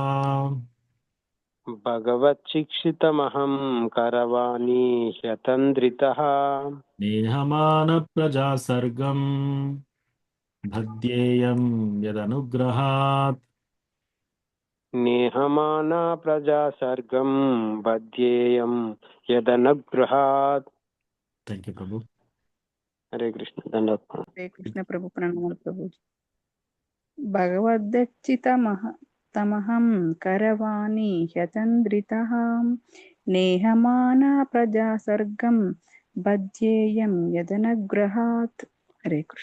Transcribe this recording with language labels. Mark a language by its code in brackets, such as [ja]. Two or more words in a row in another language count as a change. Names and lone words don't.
[sa] भगवच्छिक्षितमहं करवाणि ह्यतन्द्रितः नेहमानप्रजासर्गं भध्येयं यदनुग्रहात् नेहमाना प्रजा सर्गं बध्येयं यदनुग्रहात् [en] Thank you ప్రభు [hi] हरे कृष्ण धन्यवाद [sa] हरे कृष्ण प्रभु प्रणमामि प्रभु भगवदच्चितमहं करवाणि ह्यतन्द्रितः नेहमाना प्रजा सर्गं बध्येयं यदनुग्रहात् हरे कृष्ण